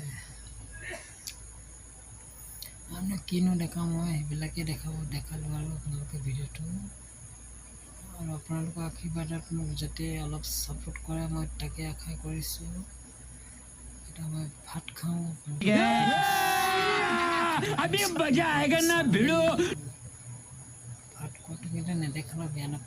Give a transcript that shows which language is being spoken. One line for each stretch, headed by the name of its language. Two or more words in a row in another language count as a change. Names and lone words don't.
Assamese: আৰু কিনো দেখাওঁ মই, সেইবিলাকেই দেখালোঁ আৰু আপোনালোকে ভিডিঅ'টো। আৰু আপোনালোকৰ আশীৰ্বাদত মোক যাতে অলপ ছাপোৰ্ট কৰে, মই তাকে আশা কৰিছোঁ। এতিয়া মই ভাত খাওঁ
Hindi: अभी मजा आएगा ना भिड़ो
Assamese: ভাত খোৱাটো কিন্তু নেদেখালে বেয়া নাপায়